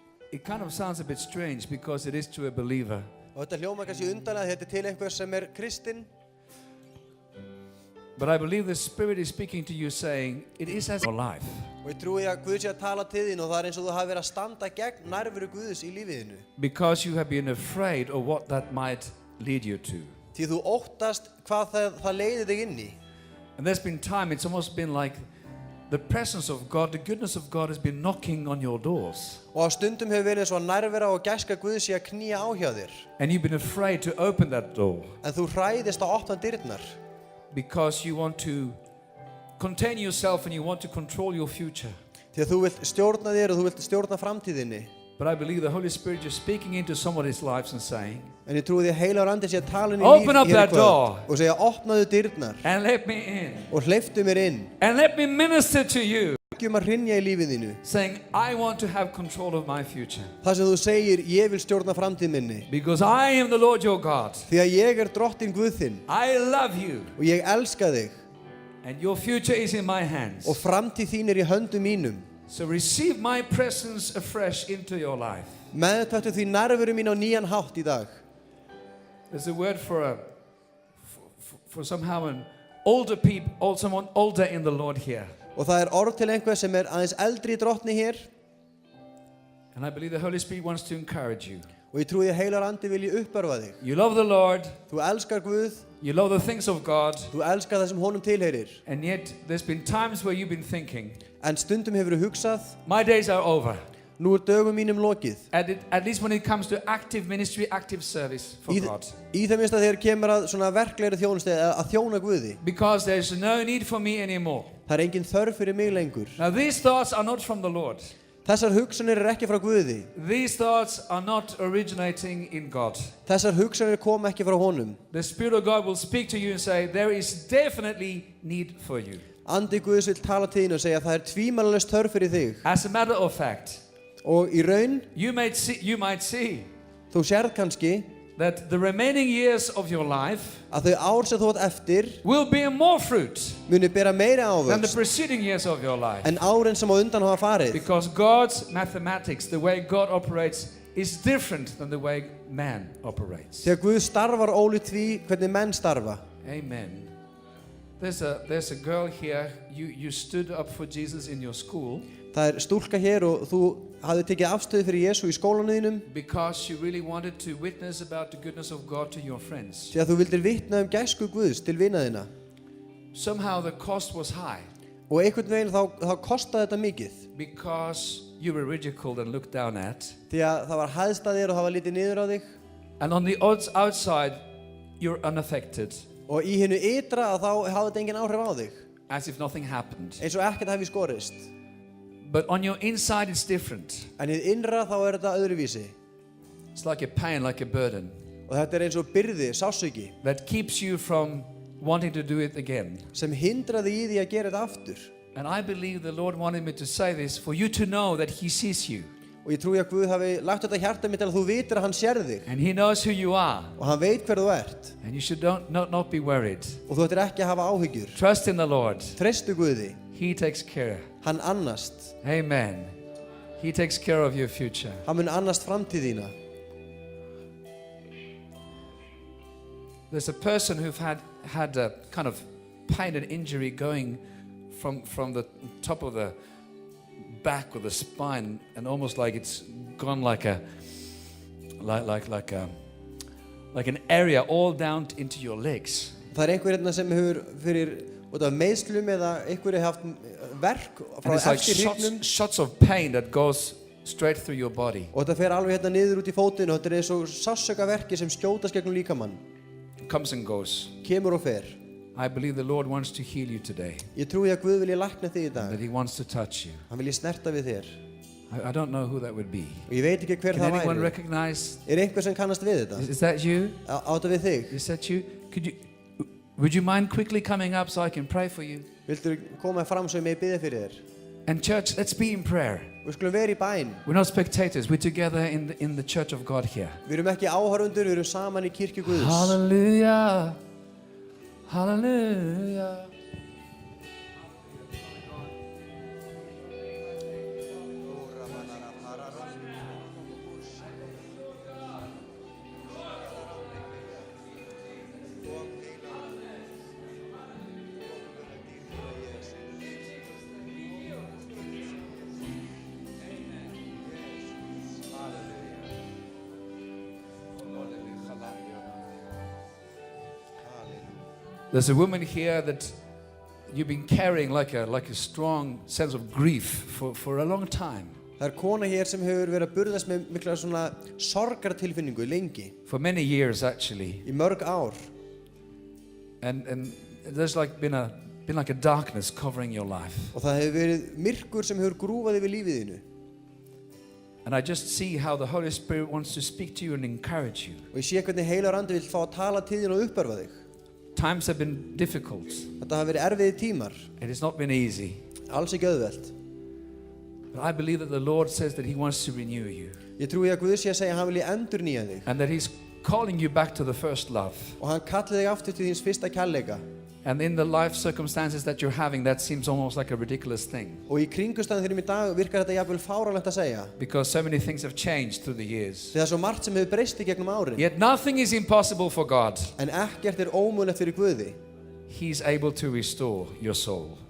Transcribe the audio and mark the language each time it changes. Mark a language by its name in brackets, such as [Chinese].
[English] It kind of sounds a bit strange because it is to a believer. [Icelandic] Og þetta hljómar kannski undarlega, þetta er til einhvers sem er kristinn. [English] But I believe the Spirit is speaking to you saying, it is as your life. [Icelandic] Og ég trúi að Guð sé að tala til þín og það er eins og þú hafi verið að standa gegn nærveru Guðs í lífiðinu. [English] Because you have been afraid of what that might lead you to. [Icelandic] Því þú óttast hvað það leiðir þig inn í. [English] And there's been time, it's almost been like the presence of God, the goodness of God has been knocking on your doors. [Icelandic] Og á stundum hefur verið eins og nærvera og gæska Guðs sé að knýja á hjá þér. [English] And you've been afraid to open that door. [Icelandic] En þú hræðist að opna dyrnar. [English] Because you want to contain yourself and you want to control your future. [Icelandic] Því að þú vilt stjórna þér og þú vilt stjórna framtíðinni. [English] But I believe the Holy Spirit is speaking into somebody's lives and saying, [Icelandic] En ég trúi því að Heilagur Andi sé að tala inn í [English] Open [Icelandic] líf hér í [English] that door. [Icelandic] kvöld og segja opnaðu dyrnar [English] and let me in. [Icelandic] og hleyptu mér inn. [English] And let me minister to you. [Icelandic] Ekki að hrynja í lífið þínu. [English] Saying, I want to have control of my future. [Icelandic] Það sem þú segir, ég vil stjórna framtíð minni. [English] Because I am the Lord your God. [Icelandic] Því að ég er drottinn Guð þinn. [English] I love you. [Icelandic] Og ég elska þig. [English] And your future is in my hands. [Icelandic] Og framtíð þín er í höndum mínum. [English] So receive my presence afresh into your life. [Icelandic] Meðtaktu því nærveru mín á nýjan hátt í dag. [English] There's a word for somehow an older people, someone older in the Lord here. [Icelandic] Og það er orð til einhver sem er aðeins eldri í drottni hér. [English] And I believe the Holy Spirit wants to encourage you. [Icelandic] Og ég trúi að Heilagur Andi vilji uppörva þig. [English] You love the Lord. [Icelandic] Þú elskar Guð. [English] You love the things of God. [Icelandic] Þú elskar það sem honum tilheyrir. [English] And yet there's been times where you've been thinking, [Icelandic] En stundum hefur þú hugsað, [English] my days are over. [Icelandic] nú er dögum mínum lokið. [English] At least when it comes to active ministry, active service for God. [Icelandic] Í það minnst að þegar kemur að svona verklegri þjónustu að þjóna Guði. [English] Because there's no need for me anymore. [Icelandic] Það er engin þörf fyrir mig lengur. [English] Now these thoughts are not from the Lord. [Icelandic] Þessar hugsanir er ekki frá Guði. [English] These thoughts are not originating in God. [Icelandic] Þessar hugsanir koma ekki frá honum. [English] The Spirit of God will speak to you and say, there is definitely need for you. [Icelandic] Andi Guðs vil tala til þín og segja að það er tvímælalaust þörf fyrir þig. [English] As a matter of fact, [Icelandic] Og í raun, [English] you might see [Icelandic] þú sérð kannski [English] that the remaining years of your life [Icelandic] að þau ár sem þú átt eftir [English] will bear more fruit [Icelandic] muni bera meiri [English] than the [Icelandic] ávöxt [English] preceding years of your life. [Icelandic] en árin sem á undan hafa farið. [English] Because God's mathematics, the way God operates, is different than the way man operates. [Icelandic] Þegar Guð starfar ólíkt því hvernig menn starfa. [English] Amen. There's a girl here, you stood up for Jesus in your school. [Icelandic] Það er stúlka hér og þú hafði tekið afstöðu fyrir Jesú í skólanum þínum. [English] Because you really wanted to witness about the goodness of God to your friends. [Icelandic] Því að þú vildir vitna gæsku Guðs til vina þína. [English] Somehow the cost was high. [Icelandic] Og einhvern veginn þá kostaði þetta mikið. [English] Because you were ridiculed and looked down at. [Icelandic] Því að það var hæðst að þér og það var litið niður á þig. [English] And on the outside, you're unaffected. [Icelandic] Og í hinnu ytra að þá hafði þetta engin áhrif á þig. [English] As if nothing happened. [Icelandic] Eins og ekkert hafi skorist. [English] But on your inside it's different. [Icelandic] En í innra þá er þetta öðruvísi. [English] It's like a pain, like a burden. [Icelandic] Og Og þetta eins og byrði, sársauki, [English] that keeps you from wanting to do it again. [Icelandic] sem hindraði í því að gera þetta aftur. [English] And I believe the Lord wanted me to say this for you to know that He sees you. [Icelandic] Og ég trúi að Guð hafi lagt þetta hjarta mitt til að þú vitir að hann sér þig. [English] And He knows who you are. [Icelandic] Og hann veit hver þú ert. [English] And you should not be worried. [Icelandic] Og þú ættir ekki að hafa áhyggjur. [English] Trust in the Lord. [Icelandic] Treystu Guði. [English] He takes care. [Icelandic] Hann annast. [English] Amen. He takes care of your future. [Icelandic] Hann mun annast framtíð þína. [English] There's a person who've had a kind of pain and injury going from the top of the back or the spine, and almost like it's gone like an area all down into your legs. [Icelandic] Það einhver hérna sem hefur fyrir út af meiðslum eða einhverju haft verk frá eftir hrygnum. [English] Shots of pain that goes straight through your body. [Icelandic] Og þetta fer alveg hérna niður út í fótinn og þetta eins og sársaukaverki sem skjótast gegnum líkamann. [English] Comes and goes. [Icelandic] Kemur og fer. [English] I believe the Lord wants to heal you today. [Icelandic] Ég trúi að Guð vilji lækna þig í dag. [English] That He wants to touch you. [Icelandic] Hann vilji snerta við þér. [English] I don't know who that would be. [Icelandic] Og ég veit ekki hver það væri. [English] Can anyone recognize? [Icelandic] Einhver sem kannast við þetta? [English] Is that you? [Icelandic] Á þetta við þig? [English] Is that you? Would you mind quickly coming up so I can pray for you? [Icelandic] Viltu koma fram svo ég megi biðja fyrir þér? [English] And church, let's be in prayer. [Icelandic] Við skulum vera í bæn. [English] We're not spectators. We're together in the church of God here. [Icelandic] Við erum ekki áhorfendur, við erum saman í kirkju Guðs. [English] Hallelujah. Hallelujah. There's a woman here that you've been carrying like a strong sense of grief for a long time. [Icelandic] Það kona hér sem hefur verið að burðast með mikla svona sorgartilfinningu lengi. [English] For many years actually. [Icelandic] Í mörg ár. [English] And there's like been like a darkness covering your life. [Icelandic] Og það hefur verið myrkur sem hefur grúfað yfir lífið þínu. [English] And I just see how the Holy Spirit wants to speak to you and encourage you. [Icelandic] Og ég sé hvernig Heilagur Andi vill fá að tala til þín og uppörva þig. [English] Times have been difficult. [Icelandic] Þetta hafa verið erfiðir tímar. [English] It has not been easy. [Icelandic] Alls ekki auðvelt. [English] But I believe that the Lord says that He wants to renew you. [Icelandic] Ég trúi að Guð sé að segja að hann vilji endurnýja þig. [English] And that He's calling you back to the first love. [Icelandic] Og hann kallar þig aftur til þíns fyrsta kærleika. [English] And in the life circumstances that you're having, that seems almost like a ridiculous thing. [Icelandic] Og í kringumstæðum þínum í dag virkar þetta jafnvel fáránlegt að segja. [English] Because so many things have changed through the years. [Icelandic] Það svo margt sem hefur breyst í gegnum árin. [English] Yet nothing is impossible for God. [Icelandic] En ekkert ómögulegt fyrir Guði. [English] He's able to restore your soul.